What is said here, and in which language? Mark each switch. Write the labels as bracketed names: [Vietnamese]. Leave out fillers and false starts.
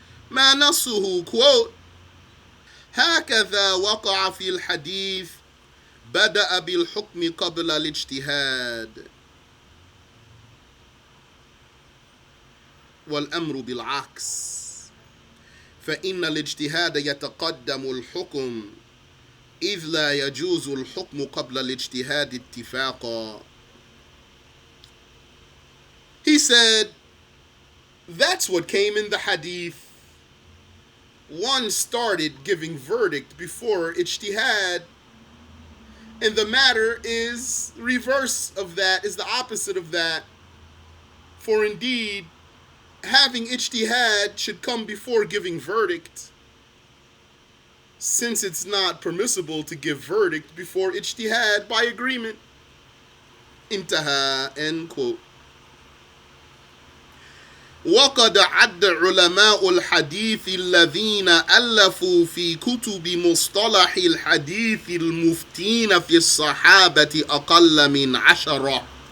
[Arabic] ما نصه, quote, هكذا وقع في الحديث بدأ بالحكم قبل الاجتهاد والأمر بالعكس فإن الاجتهاد يتقدم الحكم إذ لا يجوز الحكم قبل الاجتهاد اتفاقا. [English] He said, that's what came in the hadith. one started giving verdict before ijtihad, and the matter is reverse of that, is the opposite of that. For indeed, having ijtihad should come before giving verdict, since it's not permissible to give verdict before ijtihad by agreement. Intaha, end quote. [Arabic] وقد عد علماء الحديث الذين ألفوا في كتب مصطلح الحديث المفتين في الصحابة أقل من 10.